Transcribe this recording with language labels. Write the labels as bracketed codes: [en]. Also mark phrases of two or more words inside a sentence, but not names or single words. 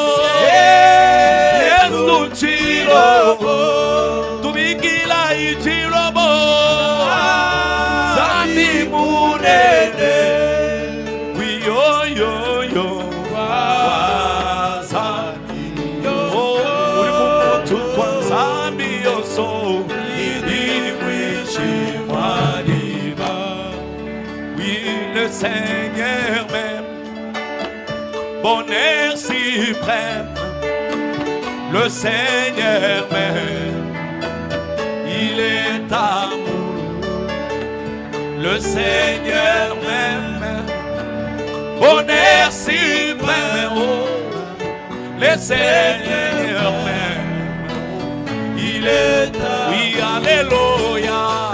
[lu] Yesu chilobo tumikila ichilobo Zambi munene yo Zambi oh uri kumutu kwa Zambi yonso ini mwishi mwaliba oui [fr] le Seigneur même bonheur suprême le Seigneur même il est amour le Seigneur même bonheur suprême oh, le Seigneur même il est amour oui alléluia